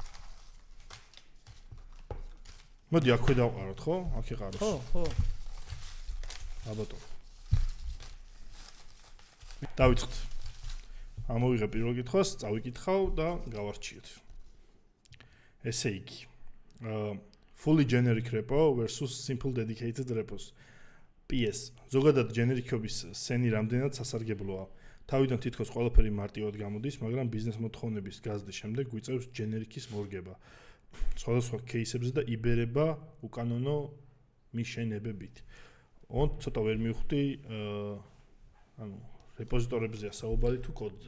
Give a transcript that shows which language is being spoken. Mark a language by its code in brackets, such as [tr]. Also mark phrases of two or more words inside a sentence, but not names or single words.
[ka] მოდი აქ ქვე დავყაროთ, ხო? აქ იყაროს. ხო. აბატო. დავიწყოთ. ამოვიღე პირველ კითხვას, წავიკითხავ და გავარჩიოთ. ესე იგი. [en] Fully generic repo versus simple dedicated repos. PS. [ka] ზოგადად generic-ობის სენი რამდენად სასარგებლოა. თავიდან თითქოს ყველაფერი მარტივად გამოდის, მაგრამ ბიზნეს მოთხოვნების გაზრდის შემდეგ გვიწევს generic-ის მორგება. სხვადასხვა кейსებზე და იბერება უკანონო მიშენებებით. ცოტა ვერ მივხვდი, ანუ რეპოზიტორებზე საუბარი თუ კოდზე.